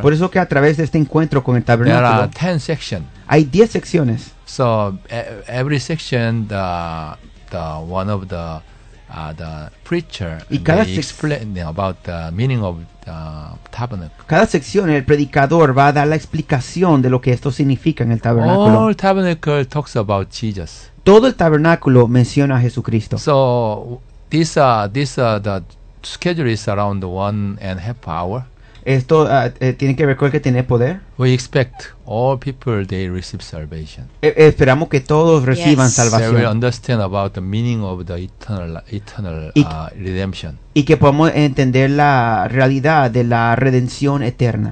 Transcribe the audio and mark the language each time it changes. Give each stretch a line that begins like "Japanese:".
Spanish: Por eso que a través de este encuentro con el tabernáculo.
English: There are 10 sections.
Spanish: Hay 10 secciones.
English: So every section the one of the preacher explain about the meaning of the tabernacle.
Spanish: Cada sección el predicador va a dar la explicación de lo que esto significa en el tabernáculo.
English: All tabernacle talks about Jesus.
Spanish: Todo el tabernáculo menciona a Jesucristo.
English: So this the schedule is around 1.5 hours.
Spanish: Esto tiene que ver con el que tiene poder.
English: We expect all people they receive salvation.
Spanish: Esperamos que todos reciban
English: yes.
Spanish: salvación.
English: They will understand about the meaning of the eternal redemption.
Spanish: Y que podamos entender la realidad de la redención eterna.